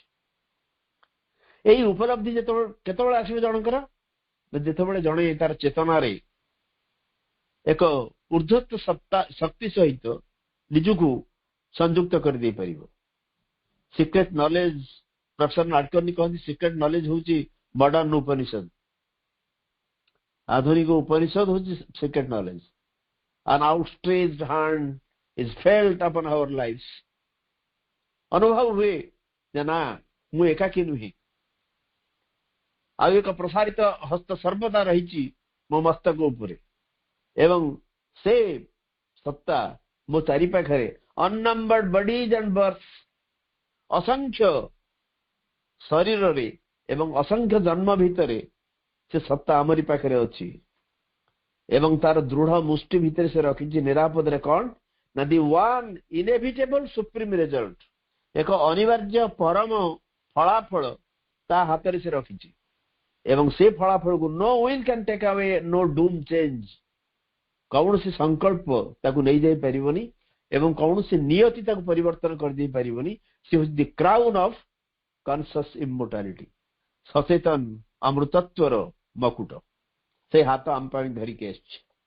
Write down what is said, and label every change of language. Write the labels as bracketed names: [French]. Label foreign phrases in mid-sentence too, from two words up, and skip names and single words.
[Odia] ଏଇ ଉପଲବ୍ଧି କେତେବେଳେ ଆସିବ ଜଣଙ୍କର, ଯେତେବେଳେ ଜଣେ ତାର ଚେତନାରେ ଏକ ଉର୍ଦ୍ଧତ୍ୱ ଶକ୍ତି ସହିତ ନିଜକୁ ସଂଯୁକ୍ତ କରିଦେଇପାରିବ। [English] secret knowledge, [Odia] ପ୍ରଫେସର ନାଡକର୍ଣ୍ଣି କହନ୍ତି [English] secret knowledge [Odia] ହଉଛି ମଡର୍ଣ୍ଣ ଉପନିଷଦ। ଆଧୁନିକ ଉପନିଷଦ ହଉଛି [English] secret knowledge. An outstretched hand is felt upon our lives. [Odia] ଅନୁଭବ ହୁଏ ଯେ ନା, ମୁଁ ଏକାକୀ ନୁହେଁ, ଆଉ ଏକ ପ୍ରସାରିତ ହସ୍ତ ସର୍ବଦା ରହିଛି ମୋ ମସ୍ତକ ଉପରେ। ଏବଂ ସେ ସତ୍ତା ମୋ ଚାରି ପାଖରେ, [English] unnumbered bodies and births, [Odia] ଅସଂଖ୍ୟ ଶରୀରରେ ଏବଂ ଅସଂଖ୍ୟ ଜନ୍ମ ଭିତରେ ସେ ସତ୍ତା ଆମରି ପାଖରେ ଅଛି। ଏବଂ ତାର ଦୃଢ ମୁଷ୍ଟି ଭିତରେ ସେ ରଖିଛି ନିରାପଦରେ କଣ ନା, [English] the one inevitable supreme result, [Odia] ଏକ ଅନିବାର୍ଯ୍ୟ ପରମ ଫଳାଫଳ ତା ହାତରେ ସେ ରଖିଛି। ଏବଂ ସେ ଫଳାଫଳକୁ [English] no will can take away, no doom change, [Odia] କୌଣସି ସଂକଳ୍ପ ତାକୁ ନେଇଯାଇ ପାରିବନି ଏବଂ କୌଣସି ନିୟତି ତାକୁ ପରିବର୍ତ୍ତନ କରିଦେଇ ପାରିବନି। ସେ ହେଉଛି [English] the crown of conscious immortality, [Odia] ସଚେତନ ଅମୃତତ୍ୱର ମକୁଟ। ସେ ହାତ ଆମ ପାଇଁ ଧରିକି ଆସିଛି।